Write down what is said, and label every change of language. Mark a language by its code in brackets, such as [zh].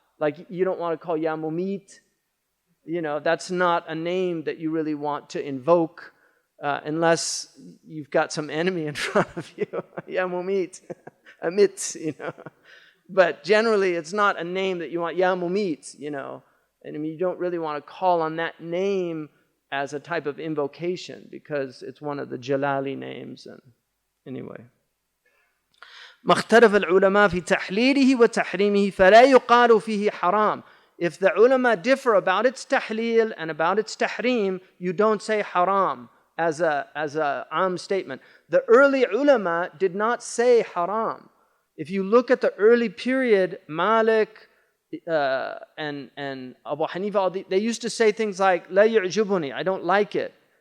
[en] Like you don't want to call Ya Mumit. You know, that's not a name that you really want to invoke unless you've got some enemy in front of you. Ya Mumit, Amit, you know. But generally, it's not a name that you want, Ya Mumit, you know. And I mean, you don't really want to call on that name as a type of invocation because it's one of the Jalali names. And anyway. [ar] ما اختلف العلماء في تحليله وتحريمه فلا يقال فيه حرام. [en] If the ulama differ about its tahleel and about its tahreem, you don't say haram as a am statement. The early ulama did not say haram. If you look at the early period, Malik and Abu Hanifa, they used to say things like, [ar] La yu'jibuni, [en] I don't like it.